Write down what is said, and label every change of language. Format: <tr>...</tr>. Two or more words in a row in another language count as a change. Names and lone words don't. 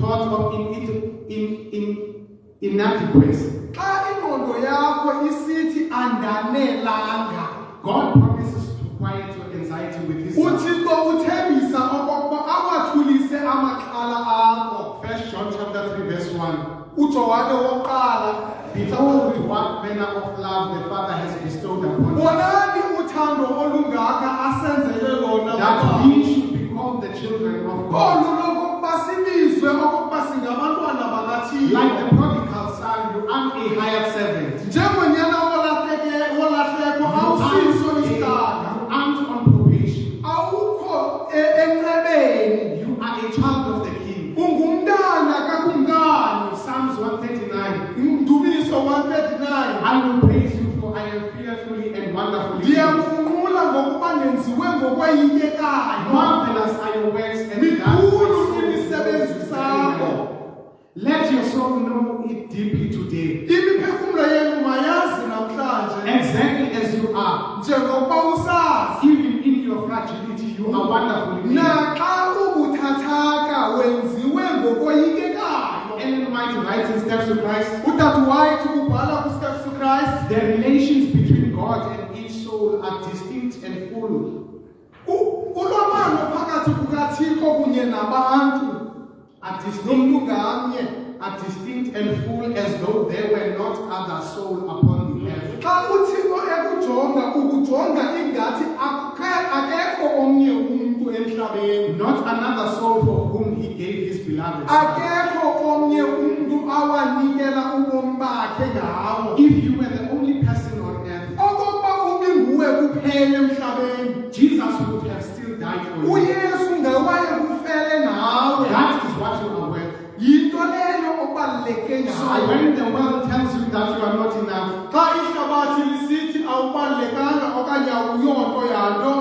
<en>of inadequacy.</en> <xh>Xa ingqondo yakho isithi andanelanga,</xh> <en>God promises to quiet your anxiety with His love.</en> <xh>uThixo uthembisa okokuba awathulise amaxhala akho.</xh> <en>1 John chapter 3 verse 1.</en> <xh>uJohane wokuqala,</xh> <en>Behold, what manner of love the Father has bestowed upon us,</en> <xh>bonani uthando olungaka asenzele lona</xh> <en>that</en> <xh>uBaba.</xh> <en>we should be called the children of God.</en> <xh>Olu lokokuba sibizwe okokuba singabantwana bakaThixo.</xh> <en>Like the prodigal son, you are a hired servant.</en> <xh>Njengonyana wolahleko awusiso isidanga,</xh> <en>You aren't on probation.</en> <xh>awukho enqebeni,</xh> <en>You are a child of the King.</en> <xh>ungumntana kakumkani.</xh> <en>Psalms 139.</en> <xh>Ndumiso 139.</xh> <en>I will praise you, for I am fearfully and wonderfully made.</en> <xh>Ndiyamfunqula ngokuba ndenziwe ngokweyikekayo.</xh> <en>Marvelous are your works, and</en> <xh>Mikhulu imisebenzi sakho.</xh> <en>let your soul know it deeply today.</en> <xh>Imiphefumlo yenu mayazi namhlanje,</xh> <en>Exactly as you are,</en> <xh>njengokuba usazi.</xh> <en>even in your fragility, you are wonderfully made.</en> <xh>Naxa ubuthathaka wenziwe ngokoyikekayo.</xh> <en>Ellen White writes in Steps to Christ,</en> <xh>Utata White ubhala kuSteps to Christ.</xh> <en>the relations between God and each soul are distinct and full.</en> <xh>Ulwamano phakathi kukaThixo kunye nabantu</xh> <en>Are distinct,</en> <xh>nomntu ngamnye.</xh> <en>are distinct and full, as though there were not other soul upon the earth.</en> <xh>Xa uThixo ekujonga ukujonga ingathi akekho omnye umntu emhlabeni.</xh> <en>Not another soul for whom he gave his beloved son.</en> <xh>Akekho omnye umntu awanikela ubomi bakhe ngawo.</xh> <en>If you were the only person on earth,</en> <xh>Okokuba ubinguwe kuphela emhlabeni,</xh> <en>Jesus would have still died for you.</en> <xh>uYesu ngawaye kufele nawe.</xh> <en>That is what you are worth.</en> <xh>Yinto leyo obaluleke</xh> <en>So</en> <xh>ngayo.</xh> <en>when the world tells you that you are not enough,</en> <xh>Xa ihlabathi lisithi awubalulekanga okanye awuyonto yanto,</xh>